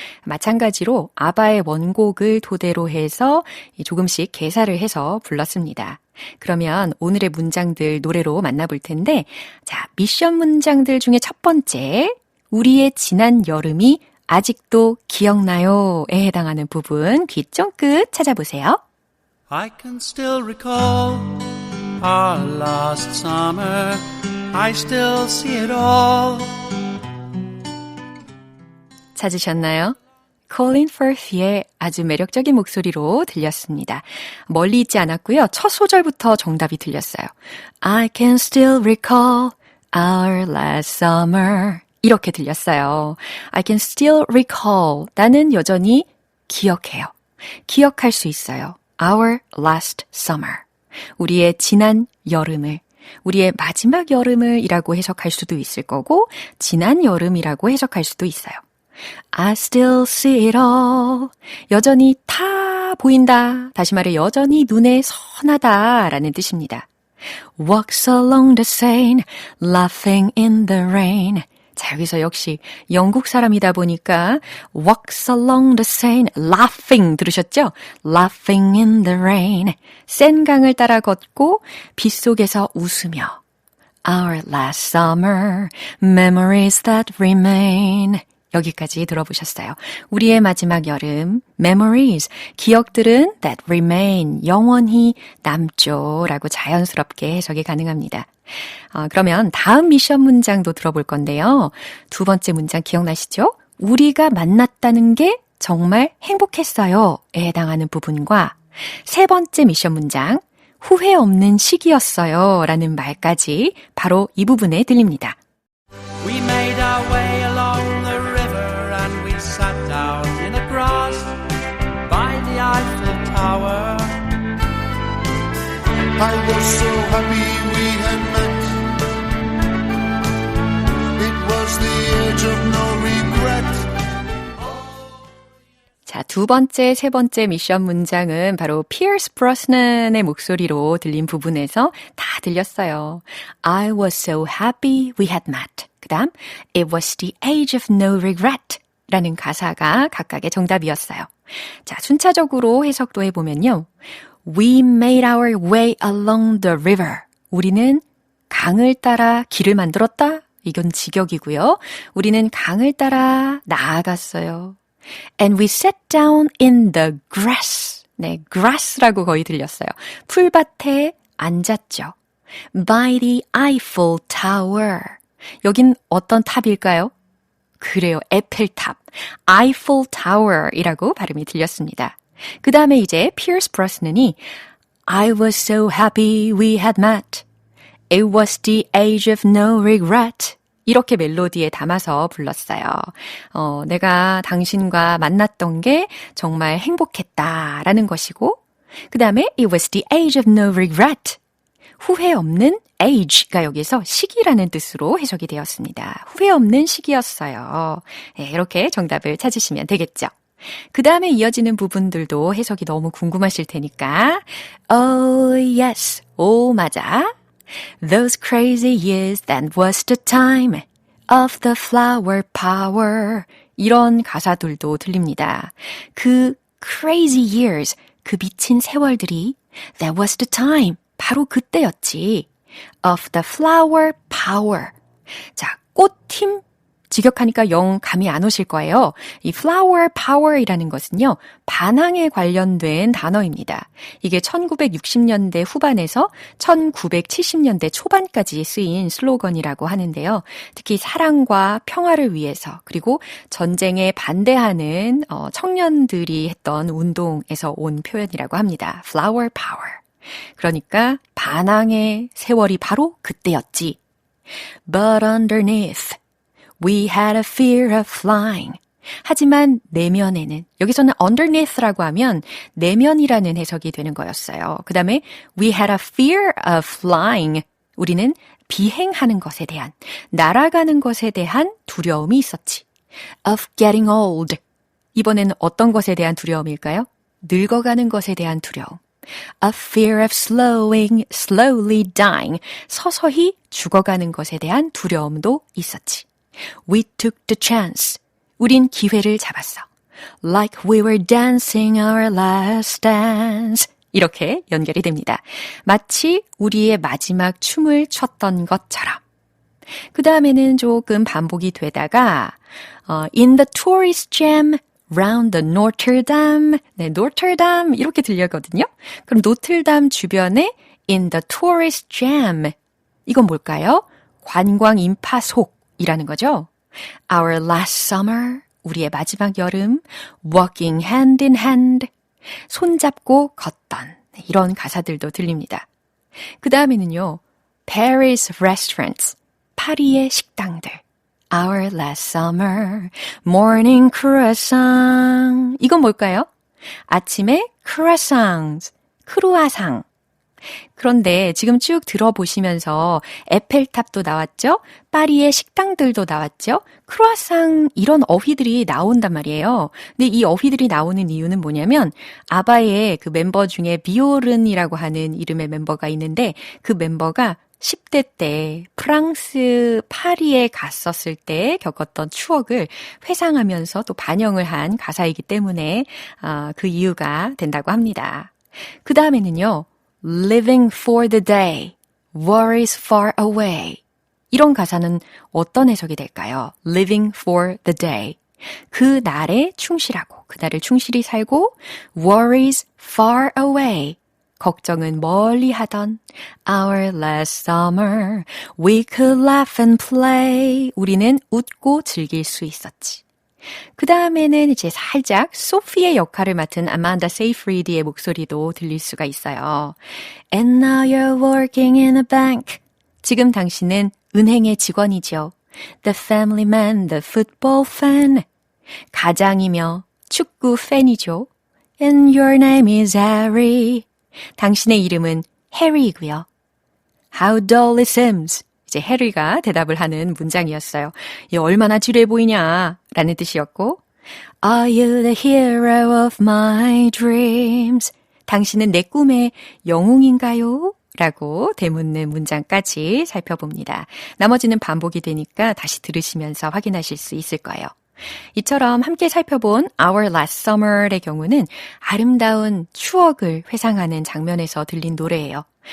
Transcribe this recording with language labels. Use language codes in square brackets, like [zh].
[ko] 마찬가지로 아바의 원곡을 토대로 해서 조금씩 개사를 해서 불렀습니다. 그러면 오늘의 문장들 노래로 만나볼 텐데, 자, 미션 문장들 중에 첫 번째, 우리의 지난 여름이 아직도 기억나요에 해당하는 부분 귀 쫑긋 찾아보세요. [en] I can still recall our last summer. I still see it all. [ko] 찾으셨나요? 콜린 퍼스의 아주 매력적인 목소리로 들렸습니다. 멀리 있지 않았고요. 첫 소절부터 정답이 들렸어요. [en] I can still recall our last summer. [ko] 이렇게 들렸어요. [en] I can still recall. [ko] 나는 여전히 기억해요. 기억할 수 있어요. [en] Our last summer. [ko] 우리의 지난 여름을, 우리의 마지막 여름을 이라고 해석할 수도 있을 거고, 지난 여름이라고 해석할 수도 있어요. [en] I still see it all. [ko] 여전히 다 보인다. 다시 말해 여전히 눈에 선하다 라는 뜻입니다. [en] Walks along the Seine, laughing in the rain. [ko] 자, 여기서 역시 영국 사람이다 보니까 [en] walks along the Seine, laughing [ko] 들으셨죠? [en] Laughing in the rain. [ko] 센 강을 따라 걷고 빗속에서 웃으며 [en] Our last summer, memories that remain. [ko] 여기까지 들어보셨어요. 우리의 마지막 여름, memories, 기억들은 [en] that remain, [ko] 영원히 남죠 라고 자연스럽게 해석이 가능합니다. 그러면 다음 미션 문장도 들어볼 건데요. 두 번째 문장 기억나시죠? 우리가 만났다는 게 정말 행복했어요에 해당하는 부분과 세 번째 미션 문장, 후회 없는 시기였어요 라는 말까지 바로 이 부분에 들립니다. [en] We made our way along the river and we sat down in the grass by the Eiffel Tower. I was so happy we had met. It was the age of no regret. [ko] 자, 두 번째, 세 번째 미션 문장은 바로 피어스 브로스넌의 목소리로 들린 부분에서 다 들렸어요. [en] I was so happy we had met. [ko] 그 다음, [en] It was the age of no regret [ko] 라는 가사가 각각의 정답이었어요. 자, 순차적으로 해석도 해보면요. [en] We made our way along the river. [ko] 우리는 강을 따라 길을 만들었다. 이건 직역이고요. 우리는 강을 따라 나아갔어요. [en] And we sat down in the grass. [ko] 네, grass라고 거의 들렸어요. 풀밭에 앉았죠. [en] By the Eiffel Tower. [ko] 여긴 어떤 탑일까요? 그래요, 에펠탑. Eiffel Tower이라고 발음이 들렸습니다. 그 다음에 이제 피어스 브로스넌이 [en] I was so happy we had met. It was the age of no regret. [ko] 이렇게 멜로디에 담아서 불렀어요. 내가 당신과 만났던 게 정말 행복했다라는 것이고 그 다음에 [en] It was the age of no regret. [ko] 후회 없는 age가 여기서 시기라는 뜻으로 해석이 되었습니다. 후회 없는 시기였어요. 네, 이렇게 정답을 찾으시면 되겠죠. 그 다음에 이어지는 부분들도 해석이 너무 궁금하실 테니까 [en] Oh yes, [ko] 오 맞아. [en] Those crazy years, that was the time of the flower power. [ko] 이런 가사들도 들립니다. 그 crazy years, 그 미친 세월들이 [en] That was the time, [ko] 바로 그때였지. [en] Of the flower power. [ko] 자, 꽃힘 직역하니까 영 감이 안 오실 거예요. 이 flower power이라는 것은요, 반항에 관련된 단어입니다. 이게 1960년대 후반에서 1970년대 초반까지 쓰인 슬로건이라고 하는데요. 특히 사랑과 평화를 위해서 그리고 전쟁에 반대하는 청년들이 했던 운동에서 온 표현이라고 합니다. [en] flower power. [ko] 그러니까 반항의 세월이 바로 그때였지. [en] But underneath We had a fear of flying. [ko] 하지만 내면에는, 여기서는 underneath라고 하면 내면이라는 해석이 되는 거였어요. 그 다음에 [en] we had a fear of flying. [ko] 우리는 비행하는 것에 대한, 날아가는 것에 대한 두려움이 있었지. [en] Of getting old. [ko] 이번에는 어떤 것에 대한 두려움일까요? 늙어가는 것에 대한 두려움. A fear of slowly dying. 서서히 죽어가는 것에 대한 두려움도 있었지. [en] We took the chance. [ko] 우린 기회를 잡았어. [en] Like we were dancing our last dance. [ko] 이렇게 연결이 됩니다. 마치 우리의 마지막 춤을 췄던 것처럼. 그 다음에는 조금 반복이 되다가 [en] In the tourist jam round the Notre Dame. [ko] 네, Notre Dame 이렇게 들려거든요. 그럼 노틀담 주변에 [en] In the tourist jam. [ko] 이건 뭘까요? 관광 인파 속. 이라는 거죠. [en] Our last summer, [ko] 우리의 마지막 여름, [en] walking hand in hand, [ko] 손잡고 걷던 이런 가사들도 들립니다. 그 다음에는요, [en] Paris restaurants, [ko] 파리의 식당들, [en] Our last summer, morning croissant, [ko] 이건 뭘까요? 아침에 croissants, 크루아상. 그런데 지금 쭉 들어보시면서 에펠탑도 나왔죠? 파리의 식당들도 나왔죠? 크루아상 이런 어휘들이 나온단 말이에요. 근데 이 어휘들이 나오는 이유는 뭐냐면 아바의 그 멤버 중에 비오른이라고 하는 이름의 멤버가 있는데 그 멤버가 10대 때 프랑스 파리에 갔었을 때 겪었던 추억을 회상하면서 또 반영을 한 가사이기 때문에 그 이유가 된다고 합니다. 그 다음에는요. [en] Living for the day, worries far away. [ko] 이런 가사는 어떤 해석이 될까요? [en] Living for the day. [ko] 그 날에 충실하고, 그 날을 충실히 살고, [en] worries far away. [ko] 걱정은 멀리 하던 [en] Our last summer, we could laugh and play. [ko] 우리는 웃고 즐길 수 있었지. 그 다음에는 이제 살짝 소피의 역할을 맡은 아만다 세이프리드의 목소리도 들릴 수가 있어요. [en] And now you're working in a bank. [ko] 지금 당신은 은행의 직원이죠. [en] The family man, the football fan. [ko] 가장이며 축구 팬이죠. [en] And your name is Harry. [ko] 당신의 이름은 해리이고요. [en] How dull it seems. [ko] 이제 해리가 대답을 하는 문장이었어요. 이 얼마나 지루해 보이냐 라는 뜻이었고 [en] Are you the hero of my dreams? [ko] 당신은 내 꿈의 영웅인가요? 라고 되묻는 문장까지 살펴봅니다. 나머지는 반복이 되니까 다시 들으시면서 확인하실 수 있을 거예요. 이처럼 함께 살펴본 Our Last Summer의 경우는 아름다운 추억을 회상하는 장면에서 들린 노래예요.